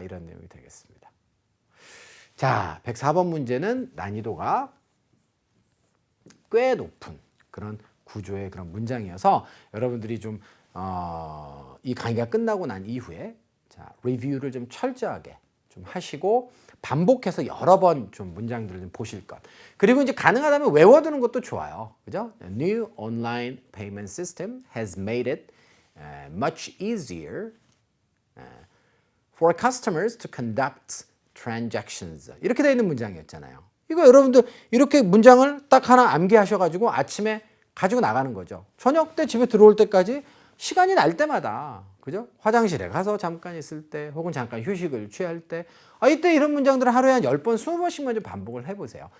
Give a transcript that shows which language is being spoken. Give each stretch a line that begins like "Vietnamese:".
Korean: 이런 내용이 되겠습니다. 자, 104번 문제는 난이도가 꽤 높은 그런 구조의 그런 문장이어서 여러분들이 좀 이 강의가 끝나고 난 이후에 자, 리뷰를 좀 철저하게 좀 하시고 반복해서 여러 번 좀 문장들을 좀 보실 것. 그리고 이제 가능하다면 외워두는 것도 좋아요. 그죠?
English: New online payment system has made it much easier for customers to conduct transactions.
Korean: 이렇게 되어 있는 문장이었잖아요. 이거 여러분들 이렇게 문장을 딱 하나 암기하셔가지고 아침에 가지고 나가는 거죠. 저녁 때 집에 들어올 때까지 시간이 날 때마다, 그죠? 화장실에 가서 잠깐 있을 때, 혹은 잠깐 휴식을 취할 때, 이때 이런 문장들을 하루에 한 10번, 20번씩만 좀 반복을 해보세요.